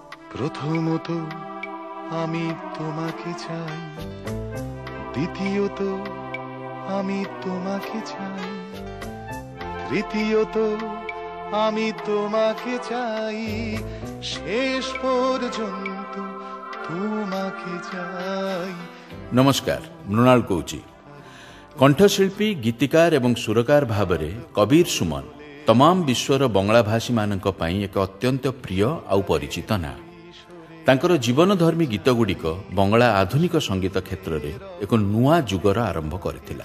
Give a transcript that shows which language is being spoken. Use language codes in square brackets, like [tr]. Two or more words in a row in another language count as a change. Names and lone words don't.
[bn] প্রথমত আমি তোমাকে চাই, দ্বিতীয়ত আমি তোমাকে চাই, তৃতীয়ত আমি তোমাকে চাই, শেষ পর্যন্ত তোমাকে চাই। [or] নমস্କାର, মୃଣାଳ କହୁଛି। କଣ୍ଠଶିଳ୍ପୀ, ଗୀତିକାର ଏବଂ ସୁରକାର ଭାବରେ କବୀର ସୁମନ ତମାମ ବିଶ୍ୱର ବଙ୍ଗଳାଭାଷୀମାନଙ୍କ ପାଇଁ ଏକ ଅତ୍ୟନ୍ତ ପ୍ରିୟ ଆଉ ପରିଚିତ ନାଁ। ତାଙ୍କର ଜୀବନଧର୍ମୀ ଗୀତଗୁଡ଼ିକ ବଙ୍ଗଳା ଆଧୁନିକ ସଙ୍ଗୀତ କ୍ଷେତ୍ରରେ ଏକ ନୂଆ ଯୁଗର ଆରମ୍ଭ କରିଥିଲା।